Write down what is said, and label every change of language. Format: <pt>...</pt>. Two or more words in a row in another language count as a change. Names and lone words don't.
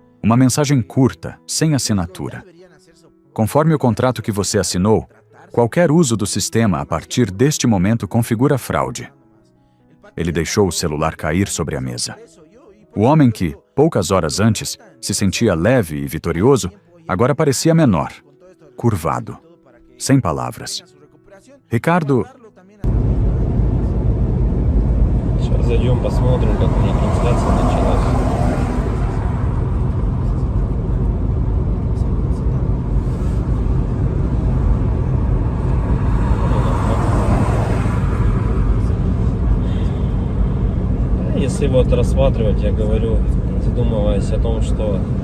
<pt>Uma mensagem curta, sem assinatura. Conforme o contrato que você assinou, qualquer uso do sistema a partir deste momento configura fraude. Ele deixou o celular cair sobre a mesa. O homem que, poucas horas antes, se sentia leve e vitorioso, agora parecia menor, curvado, sem palavras. Ricardo...</pt> <ru>Сейчас зайдем, посмотрим, как у них трансляция началась. Если вот рассматривать, я говорю, задумываясь о том, что</ru>